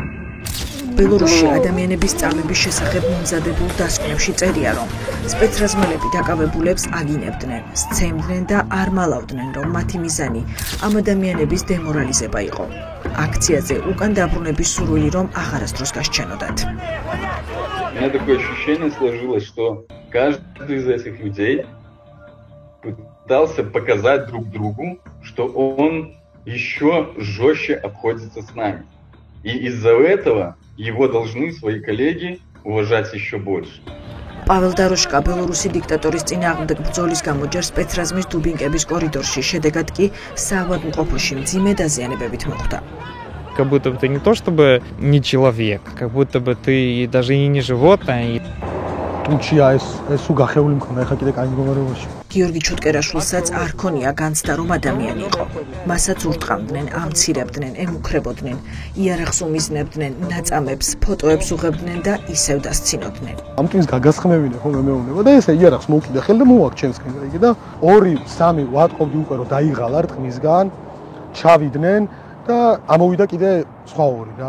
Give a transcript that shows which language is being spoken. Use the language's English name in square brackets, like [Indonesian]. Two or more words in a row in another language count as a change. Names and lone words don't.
[Georgian] ბელორუსში ადამიანების წამების შესახებ მომზადებულ დასკვნებში წერია, რომ სპეცრაზმელები დაკავებულებს აგინებდნენ, სცემდნენ და არ მალავდნენ, რომ მათი მიზანი ამ ადამიანების დემორალიზება იყო. Акциაზე უკან დაბრუნების სურვილი რომ აღარასდროს გასჩენოდათ. [Russian] У меня такое ощущение сложилось, что каждый из этих людей пытался показать друг другу, что он еще жестче обходится с нами. И из-за этого его должны свои коллеги уважать еще больше. Павел Дорожка, [Georgian] ბელორუსი დიქტატორის წინააღმდეგ ბრძოლის გამო ჯერ სპეცრაზმის დუბინკების კორიდორში, შედეგად კი საავადმყოფოში მძიმე დაზიანებებით მოხვდა. [Russian] Как будто бы ты не то чтобы не человек, как будто бы ты даже и не животное. [Georgian] Тучია ეს უგახეული მქონდა ეხა კიდე კაი მდგომარეობაში. გიორგი ჩუტკერაშვილსაც არ ქონია განცდა რომ ადამიანი იყო. მასაც ურტყამდნენ, ამცირებდნენ, ემუქრებოდნენ, იარაღს უმიზნებდნენ, ნაწამებს, ფოტოებს უღებდნენ და ისევ დასცინოდნენ. ამ ტვინს გაგასხმევინე ხოლმე მეუბნება და ესე იარაღს მოვკიდე ხელი და მოვაქ ჩემსკენ იგი და 2-3 ვატყობდი უკვე რომ დაიღალა რტმისგან, ჩავიდნენ და ამოვიდა კიდე სხვა ორი რა.